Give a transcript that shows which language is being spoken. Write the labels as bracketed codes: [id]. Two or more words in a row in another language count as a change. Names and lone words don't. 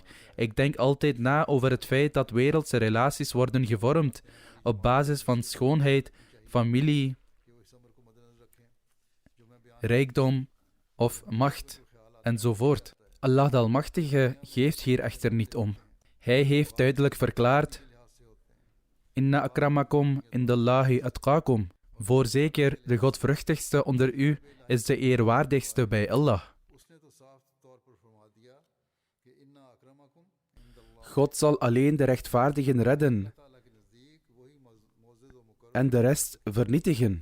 [nl] Ik denk altijd na over het feit dat wereldse relaties worden gevormd op basis van schoonheid, familie, rijkdom of macht enzovoort. Allah de Almachtige geeft hier echter niet om. Hij heeft duidelijk verklaard: [ar] إن أكرمكم عند الله أتقاكم. [nl] Voorzeker, de godvruchtigste onder u is de eerwaardigste bij Allah. God zal alleen de rechtvaardigen redden en de rest vernietigen.